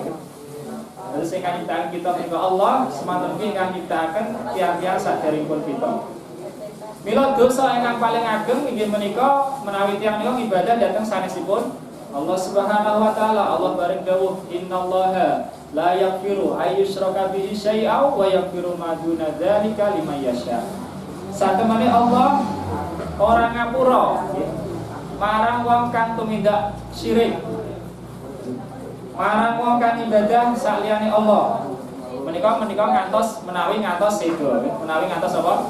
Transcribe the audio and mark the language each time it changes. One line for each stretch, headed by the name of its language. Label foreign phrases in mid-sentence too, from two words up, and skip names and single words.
Javanese: Terus ingkang nyiptakake kita menika Allah, semanten ugi ingkang nyiptakaken tiyang-tiyang saderengipun kita. Mila dosa ingkang paling ageng inggih menika menawi tiyang menika ibadah dhateng sanesipun Allah
Arabic: سبحانه وتعالى.
Javanese: Allah bareng dawuh
Arabic: إن الله لا يغفر أن يشرك به شيئا ويغفر ما دون ذلك لمن يشاء.
Javanese: Satemene Allah ora ngapura marang wong kang tumindak syirik, marang wong kang ibadah saliyane Allah. Menika ngantos menawi ngantos sedo, menawi ngantos apa?